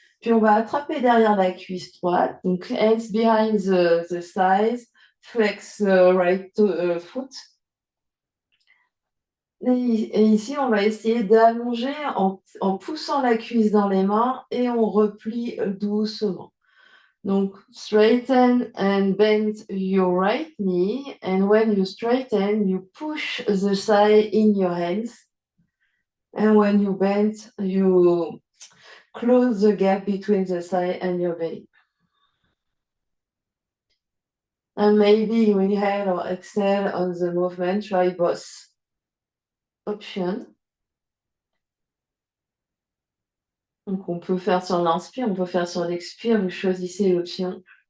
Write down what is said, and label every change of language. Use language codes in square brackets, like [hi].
[fr] Puis, on va attraper derrière la cuisse droite. Donc, [en] hands behind the thighs. Flex right foot. [fr] Et ici, on va essayer d'allonger en poussant la cuisse dans les mains et on replie doucement. [en] Donc, straighten and bend your right knee, and when you straighten, you push the thigh in your hands. And when you bend, you close the gap between the thigh and your belly. And maybe you inhale or exhale on the movement, try both options. [fr] Donc, on peut faire sur l'inspire, on peut faire sur l'expire, vous choisissez l'option.